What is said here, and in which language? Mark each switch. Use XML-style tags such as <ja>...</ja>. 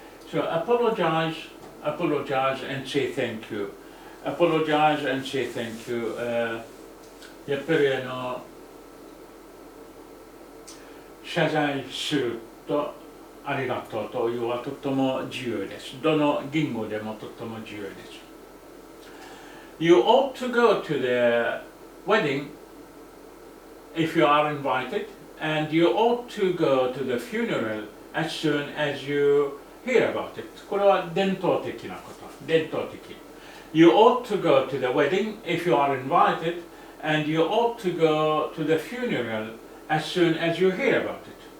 <en>So apologize and say thank you. Apologize and say thank you.</en> <ja>やっぱり謝謝罪するとありがとうというのはとても重要です。どの言語でもとても重要です。</ja> <en>You ought to go to the wedding if you are invited, and you ought to go to the funeral as soon as you hear about it.</en> <ja>これは伝統的なこと。伝統的。</ja> <en>You ought to go to the wedding if you are invited, and you ought to go to the funeral as soon as you hear about it.</en>